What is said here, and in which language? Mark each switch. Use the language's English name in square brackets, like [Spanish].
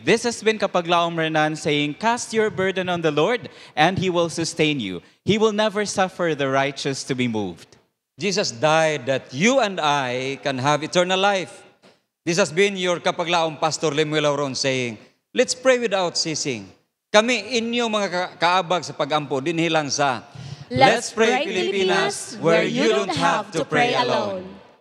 [English] This has been Kapaglaom Renan saying, "Cast your burden on the Lord, and He will sustain you. He will never suffer the righteous to be moved." Jesus died that you and I can have eternal life. This has been your Kapaglaom Pastor Lemuel Auron saying, let's pray without ceasing. [Cebuano] Kami inyo mga kaabag sa pagampo dinhi lang sa [English] Let's Pray Pilipinas, where you don't have to pray alone.